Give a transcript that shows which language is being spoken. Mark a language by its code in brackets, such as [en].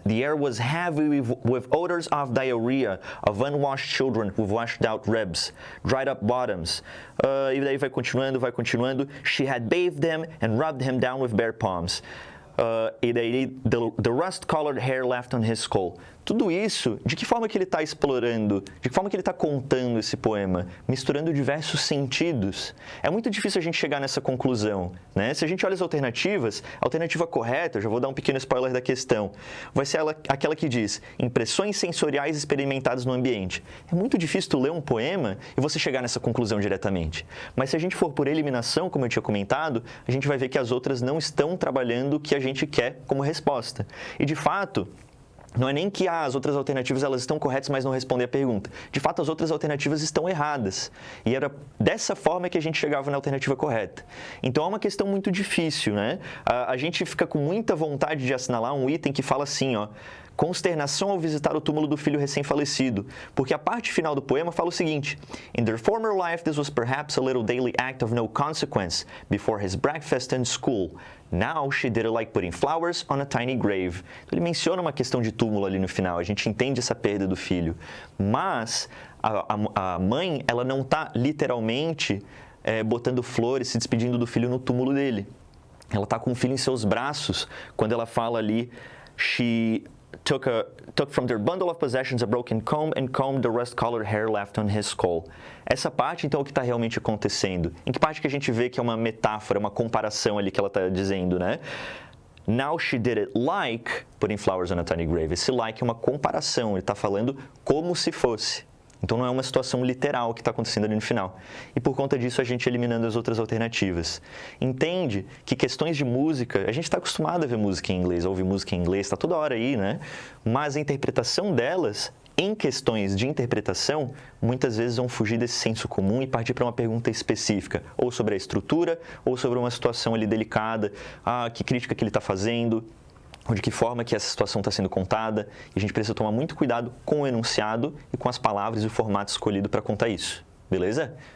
[en] The air was heavy with odors of diarrhea, of unwashed children with washed out ribs, dried up bottoms. [pt] E daí vai continuando. [en] She had bathed them and rubbed him down with bare palms. [pt] E daí, [en] the rust-colored hair left on his skull. [pt] Tudo isso, de que forma que ele está explorando, de que forma que ele está contando esse poema, misturando diversos sentidos. É muito difícil a gente chegar nessa conclusão, né? Se a gente olha as alternativas, a alternativa correta, eu já vou dar um pequeno spoiler da questão, vai ser aquela que diz impressões sensoriais experimentadas no ambiente. É muito difícil tu ler um poema e você chegar nessa conclusão diretamente. Mas se a gente for por eliminação, como eu tinha comentado, a gente vai ver que as outras não estão trabalhando o que a gente quer como resposta. E, de fato, não é nem que as outras alternativas elas estão corretas, mas não respondem a pergunta. De fato, as outras alternativas estão erradas. E era dessa forma que a gente chegava na alternativa correta. Então, é uma questão muito difícil, né? A gente fica com muita vontade de assinalar um item que fala assim, ó, consternação ao visitar o túmulo do filho recém-falecido, porque a parte final do poema fala o seguinte: [en] In their former life, this was perhaps a little daily act of no consequence before his breakfast and school. Now she did it like putting flowers on a tiny grave. [pt] Então, ele menciona uma questão de túmulo ali no final, a gente entende essa perda do filho, mas a mãe, ela não está literalmente botando flores, se despedindo do filho no túmulo dele. Ela está com o filho em seus braços, quando ela fala ali, [en] she took from their bundle of possessions a broken comb and combed the rust-colored hair left on his skull. [pt] Essa parte, então, é o que está realmente acontecendo. Em que parte que a gente vê que é uma metáfora, uma comparação ali que ela está dizendo, né? [en] Now she did it like putting flowers on a tiny grave. [pt] Esse like é uma comparação, ele está falando como se fosse. Então, não é uma situação literal que está acontecendo ali no final. E por conta disso, a gente eliminando as outras alternativas. Entende que questões de música, a gente está acostumado a ver música em inglês, a ouvir música em inglês, está toda hora aí, né? Mas a interpretação delas, em questões de interpretação, muitas vezes vão fugir desse senso comum e partir para uma pergunta específica, ou sobre a estrutura, ou sobre uma situação ali delicada, que crítica que ele está fazendo, ou de que forma que essa situação está sendo contada, e a gente precisa tomar muito cuidado com o enunciado e com as palavras e o formato escolhido para contar isso, beleza?